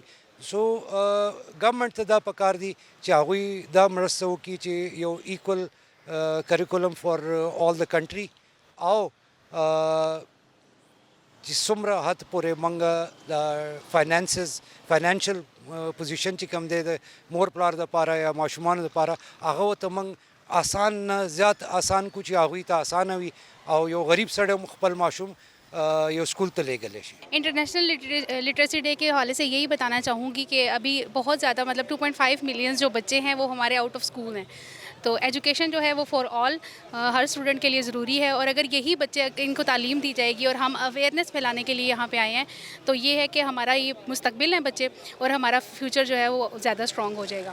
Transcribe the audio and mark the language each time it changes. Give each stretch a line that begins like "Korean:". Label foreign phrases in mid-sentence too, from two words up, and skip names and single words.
Pashto: سو ګورنمنټ ته دا پکار دي چې هغوی دا مرسته وکړي چې یو
English: equal curriculum for all the country
Pashto: او چې څومره حد پورې موږ د
English: financial position
Pashto: چې کوم دی د مور پلار دپاره یا ماشومانو دپاره هغه ورته موږ آسان نه زیات آسان کو چې هغوی ته آسانه وي او یو غریب سړی هم خپل ماشوم یو اسکول ته لیږلی شي.
English: International Literacy Day
Urdu: کے حوالے سے یہی بتانا چاہوں گی کہ ابھی بہت زیادہ مطلب 2.5 ملین جو بچے ہیں وہ ہمارے
English: out of school
Urdu: ہیں. تو ایجوکیشن جو ہے وہ
English: for all
Urdu: ہر اسٹوڈنٹ کے لیے ضروری ہے, اور اگر یہی بچے ان کو تعلیم دی جائے گی اور ہم اویئرنیس پھیلانے کے لیے یہاں پہ آئے ہیں تو یہ ہے کہ ہمارا یہ مستقبل ہے بچے, اور ہمارا فیوچر جو ہے وہ زیادہ اسٹرانگ ہو جائے گا.